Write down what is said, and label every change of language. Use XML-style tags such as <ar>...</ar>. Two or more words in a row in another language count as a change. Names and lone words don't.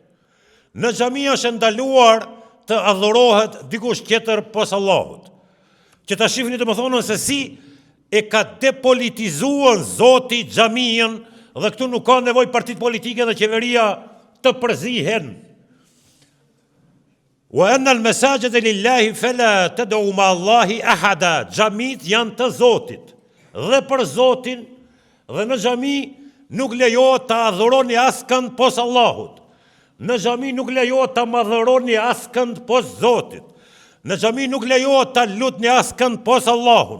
<sq>Në xhami është ndaluar të adhurohet dikush tjetër pos Allahut. Që ta shihni domethënë se si e ka depolitizuar Zoti xhamin, dhe këtu nuk ka nevojë partit politike dhe qeveria të përzihen.</sq> <ar>وأن المساجد لله فلا تدعوا مع الله أحدا.</ar> <sq>Xhamit janë të Zotit dhe për Zotin, dhe në xhami nuk lejohet të adhuroni askënd pos Allahut. Në xhami nuk lejohet të madhëroni askënd pos Zotit. Në xhami nuk lejohet të lutni askënd pos Allahun.</sq>